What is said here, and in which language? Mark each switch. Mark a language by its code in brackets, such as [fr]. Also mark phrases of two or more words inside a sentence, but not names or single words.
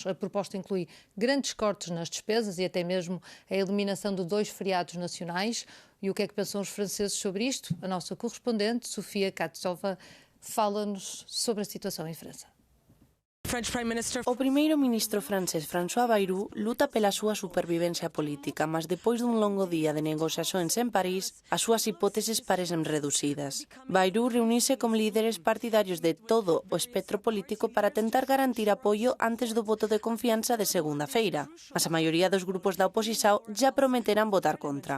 [pt] A proposta inclui grandes cortes nas despesas e até mesmo a eliminação de 2 feriados nacionais. E o que é que pensam os franceses sobre isto? A nossa correspondente, Sofia Katsova, fala-nos sobre a situação em França. [gl] O primeiro-ministro francés François Bayrou luta pela súa supervivencia política, mas depois dun longo día de negociacións en París, as súas hipóteses parecen reducidas. Bayrou reuniuse con líderes partidarios de todo o espectro político para tentar garantir apoio antes do voto de confianza de segunda-feira, mas a maioría dos grupos da oposición já prometeran votar contra.